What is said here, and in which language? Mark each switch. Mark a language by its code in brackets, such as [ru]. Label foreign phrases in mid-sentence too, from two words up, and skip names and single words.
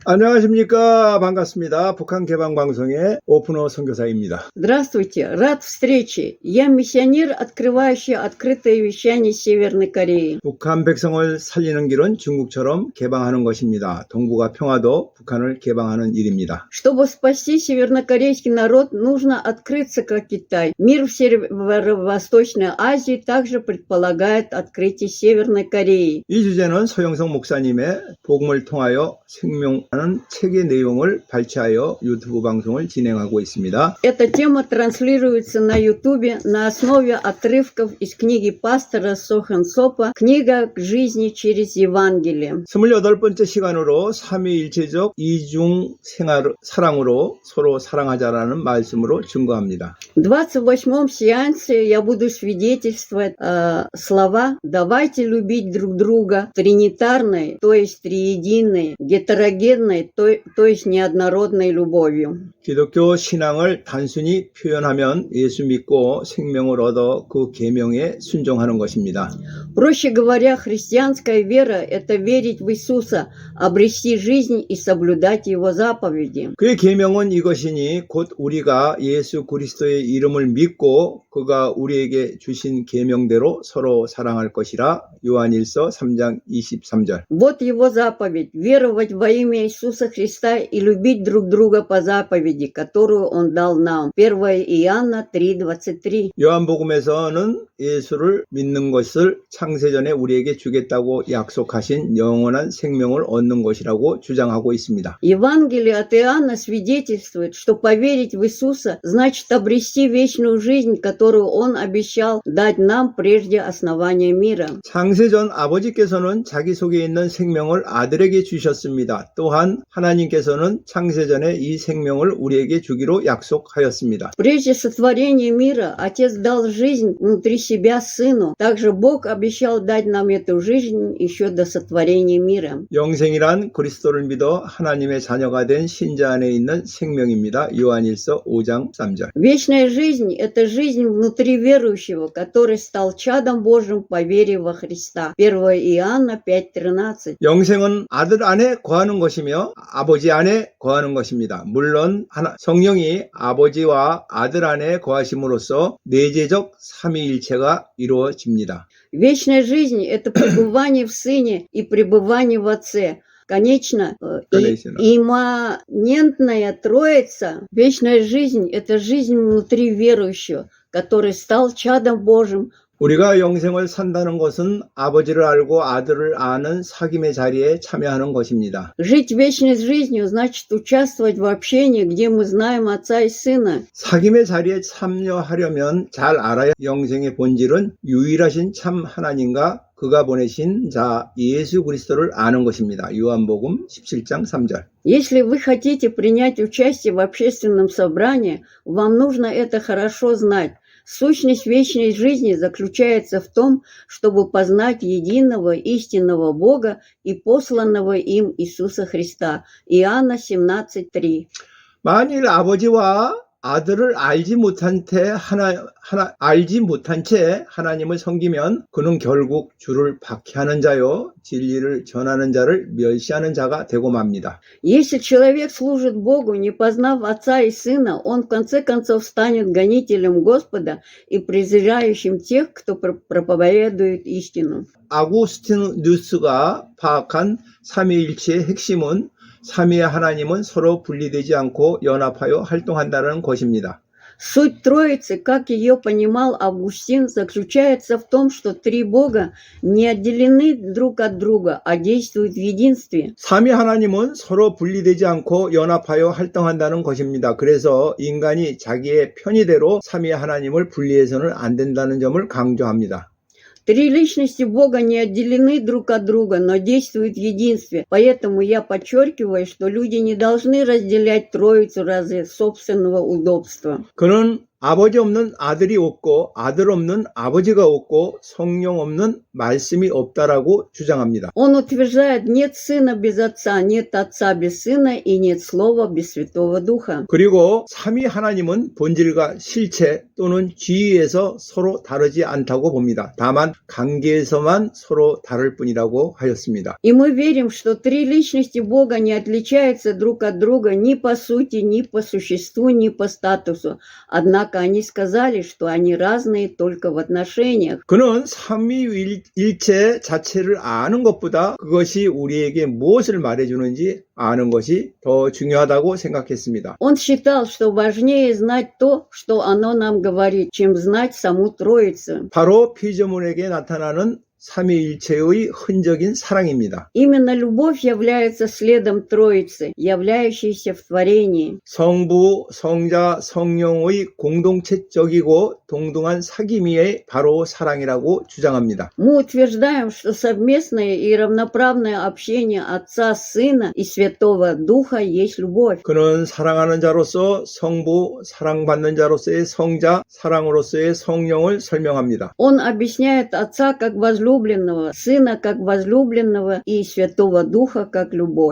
[ko] 안녕하십니까. 반갑습니다. 북한 개방방송의 오픈호 선교사입니다. [ru] Здравствуйте, рад встрече. Я миссионер, открывающий открытое вещание Северной Кореи. [ko] 북한 백성을 살리는 길은 중국처럼 개방하는 것입니다. 동북아 평화도 북한을 개방하는 일입니다. [ru] Чтобы спасти севернокорейский народ, нужно открыться, как Китай. Мир в Северо-Восточной Азии также предполагает открытие Северной Кореи. [ko] 이 주제는 소영성 목사님의 복음을 통하여 생명하는 책의 내용을 발췌하여 유튜브 방송을 진행하고 있습니다. [ru] Эта тема транслируется на YouTube на основе отрывков из книги пастора Сохан Сопа «Книга к жизни через Евангелие». [ko] 28번째 시간으로 삼위일체적 이중 사랑으로 서로 사랑하자라는 말씀으로 증거합니다. [ru] В 28-м сеансе я буду свидетельствовать слова «давайте любить друг друга» тринитарной, то есть триединой, гетерогенной, то есть неоднородной любовью. [ko] 기독교 신앙을 단순히 표현하면 예수 믿고 생명을 얻어 그 계명에 순종하는 것입니다. [ru] Проще говоря, христианская вера – это верить в Иисуса, обрести жизнь и соблюдать Его заповеди. [ko] 그의 계명은 이것이니 곧 우리가 예수 그리스도의 이름을 믿고 그가 우리에게 주신 계명대로 서로 사랑할 것이라. 요한일서 3장 23절. [ru] Вот Его заповедь – веровать во имя Иисуса Христа и любить друг друга по заповеди, которую Он дал нам. 1 Иоанна 3:23. [ko] 요한복음에서는 예수를 믿는 것을 창세전에 우리에게 주겠다고 약속하신 영원한 생명을 얻는 것이라고 주장하고 있습니다. [ru] Евангелие от Иоанна свидетельствует, что поверить в Иисуса значит обрести вечную жизнь, которую Он обещал дать нам прежде основания мира. [ko] 창세전 아버지께서는 자기 속에 있는 생명을 아들에게 주셨습니다. 또한 하나님께서는 창세전에 이 생명을 우리에게 주기로 약속하였습니다. [ru] Прежде сотворения мира Отец дал жизнь внутри себя Сыну. Также Бог обещал дать нам эту жизнь еще до сотворения мира. [ko] 영생이란 그리스도를 믿어 하나님의 자녀가 된 신자 안에 있는 생명입니다. 요한일서 5장 3절. [ru] Вечная жизнь – это жизнь внутри верующего, который стал чадом Божьим по вере во Христа. 1 Иоанна 5:13. [ko] 영생은 아들 안에 거하는 것이며 아버지 안에 거하는 것입니다. 물론 성령이 아버지와 아들 안에 거하심으로써 내재적 삼위일체가 이루어집니다. [ru] Вечная жизнь – это пребывание в Сыне и пребывание в Отце. Конечно, имманентная Троица, вечная жизнь – это жизнь внутри верующего, который стал чадом Божьим. [ko] 우리가 영생을 산다는 것은 아버지를 알고 아들을 아는 사귐의 자리에 참여하는 것입니다. [ru] Жить вечной жизнью значит участвовать в общении, где мы знаем Отца и Сына. [ko] 사귐의 자리에 참여하려면 잘 알아야 영생의 본질은 유일하신 참 하나님과 그가 보내신 자 예수 그리스도를 아는 것입니다. 요한복음 17장 3절. [ru] Если вы хотите принять участие в общественном собрании, вам нужно это хорошо знать. Сущность вечной жизни заключается в том, чтобы познать единого истинного Бога и посланного им Иисуса Христа. Иоанна 17:3. [ko] 만일 아버지와 아들을 알지 못한 채 하나님을 섬기면 그는 결국 주를 박해하는 자요 진리를 전하는 자를 멸시하는 자가 되고 맙니다. [ru] Если человек служит Богу, не познав Отца и Сына, он в конце концов станет гонителем Господа и презирающим тех, кто проповедует истину. [ko] 아구스티누스가 파악한 삼위일체의 핵심은 삼위의 하나님은 서로 분리되지 않고 연합하여 활동한다는 것입니다. [ru] Суть Троицы, как ее понимал Августин, заключается в том, что три Бога не отделены друг от друга, а действуют в единстве. [ko] 삼위 하나님은 서로 분리되지 않고 연합하여 활동한다는 것입니다. 그래서 인간이 자기의 편의대로 삼위 하나님을 분리해서는 안 된다는 점을 강조합니다. [ru] Три личности Бога не отделены друг от друга, но действуют в единстве. Поэтому я подчеркиваю, что люди не должны разделять Троицу ради собственного удобства. [ko] 그는 아버지 없는 아들이 없고 아들 없는 아버지가 없고 성령 없는 말씀이 없다라고 주장합니다. [ru] Он утверждает, нет сына без отца, нет отца без сына и нет слова без Святого Духа. [ko] 그리고 삼위 하나님은 본질과 실체 또는 지위에서 서로 다르지 않다고 봅니다. 다만 관계에서만 서로 다를 뿐이라고 하였습니다. [ru] И мы верим, что три личности Бога не отличаются друг от друга ни по сути, ни по существу, ни по статусу. Однако они сказали, что они разные только в отношениях. [ko] 그는 삼위일체 자체를 아는 것보다 그것이 우리에게 무엇을 말해주는지 아는 것이 더 중요하다고 생각했습니다. [ru] Он считал, что важнее знать то, что оно нам говорит, чем знать саму Троицу. [ko] 바로 피조물에게 나타나는 삼위일체의 흔적인 사랑입니다. [ru] Именно любовь является следом Троицы, являющейся в творении. [ko] 성부, 성자, 성령의 공동체적이고 동등한 사귐이 바로 사랑이라고 주장합니다. [ru] Мы утверждаем, что совместное и равноправное общение Отца, Сына и Святого Духа есть любовь. [ko] 그는 사랑하는 자로서 성부, 사랑받는 자로서의 성자, 사랑으로서의 성령을 설명합니다. [ru] Он объясняет Отца как возлюбленного, Сына как возлюбленного и Святого Духа как любовь.